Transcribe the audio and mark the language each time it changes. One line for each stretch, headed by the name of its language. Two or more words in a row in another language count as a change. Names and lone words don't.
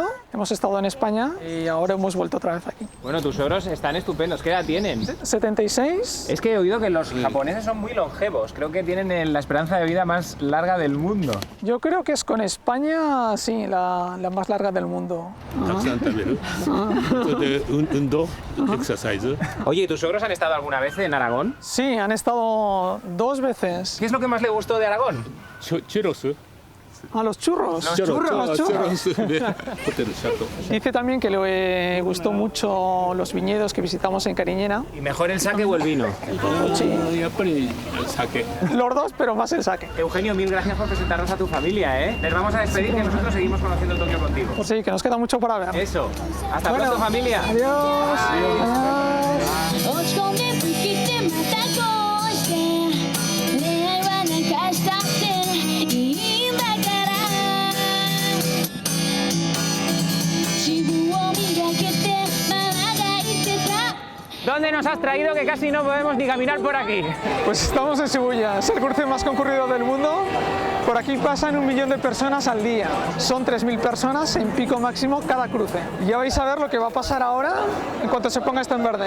Spanish: Hemos estado en España y ahora hemos vuelto otra vez aquí. Bueno, tus suegros están estupendos. ¿Qué edad tienen? 76. Es que he oído que los japoneses son muy longevos. Creo que tienen la esperanza de vida más larga del mundo. Yo creo que es con España, sí, la más larga del mundo.
Japanese: たくさん食べる。それで運動、エクササイズ。
Spanish: Oye, ¿y tus suegros han estado alguna vez en Aragón? Sí, han estado 2 veces. ¿Qué es lo que más le gustó de Aragón?
Japanese: チュロス。
Spanish: A los churros. Los churros. Los churros. でホテルシャト。 Dice también que le gustó mucho los viñedos que visitamos en Cariñena. ¿Y mejor el sake o el vino?
Japanese: やっぱり酒。
Spanish: Los dos, pero más el sake. Eugenio, mil gracias por presentarnos a tu familia, ¿eh? Les vamos a despedir que nosotros seguimos conociendo el Tokio contigo. Pues sí, que nos queda mucho para ver. Eso. Hasta Bueno, pronto, familia. Adiós. Adiós.
Japanese: 落ち込んで吹きてまたこうして恋愛は泣かしたっていいんだから自分を磨けてママが言ってた
Spanish: ¿Dónde nos has traído que casi no podemos ni caminar por aquí? Pues estamos en Shibuya, es el cruce más concurrido del mundo. Por aquí pasan 1 millón de personas al día. Son 3.000 personas en pico máximo cada cruce. Ya vais a ver lo que va a pasar ahora en cuanto se ponga esto en verde.